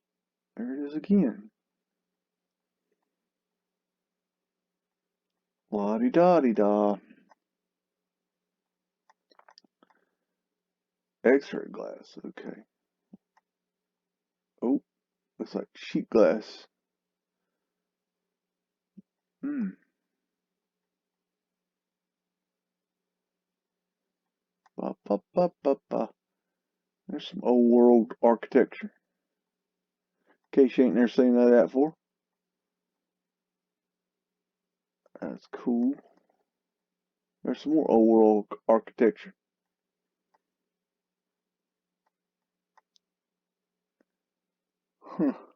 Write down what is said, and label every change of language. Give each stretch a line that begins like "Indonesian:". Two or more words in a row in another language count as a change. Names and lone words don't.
English: There it is again. La-di-da-di-da. X-ray glass. Okay. Oh, looks like sheet glass. Hmm. Ba, ba, ba, ba, ba. There's some old world architecture. In case you ain't never seen none of that before. That's cool. There's some more old world architecture. Huh.